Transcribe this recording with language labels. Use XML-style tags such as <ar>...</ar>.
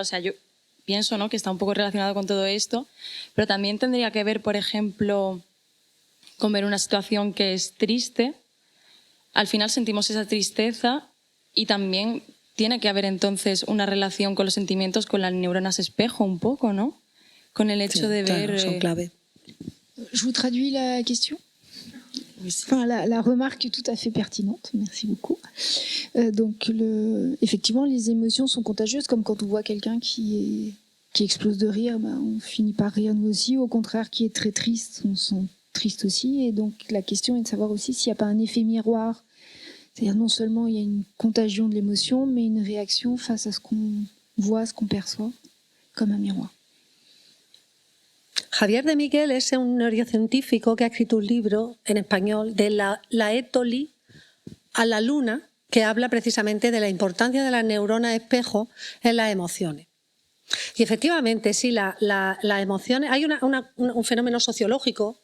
<es>O sea, yo pienso, ¿no?, que está un poco relacionado con todo esto, pero también tendría que ver, por ejemplo, con ver una situación que es triste. Al final sentimos esa tristeza y también tiene que haber entonces una relación con los sentimientos, con las neuronas espejo un poco, ¿no? Con el hecho de Claro, ver... son clave.</es> <fr>Je vous traduis la question. Oui, c'est- Enfin, la remarque est tout à fait pertinente, merci beaucoup. Donc, effectivement, les émotions sont contagieuses, comme quand on voit quelqu'un qui explose de rire, ben, on finit par rire nous aussi. Au contraire, qui est très triste, on se sent triste aussi. Et donc, la question est de savoir aussi s'il n'y a pas un effet miroir. C'est-à-dire, non seulement il y a une contagion de l'émotion, mais une réaction face à ce qu'on voit, ce qu'on perçoit, comme un miroir.</fr> <es>Javier de Miguel es un neurocientífico que ha escrito un libro en español de la étoli a la luna, que habla precisamente de la importancia de las neuronas espejo en las emociones. Y efectivamente, sí, las emociones, hay un fenómeno sociológico.</es>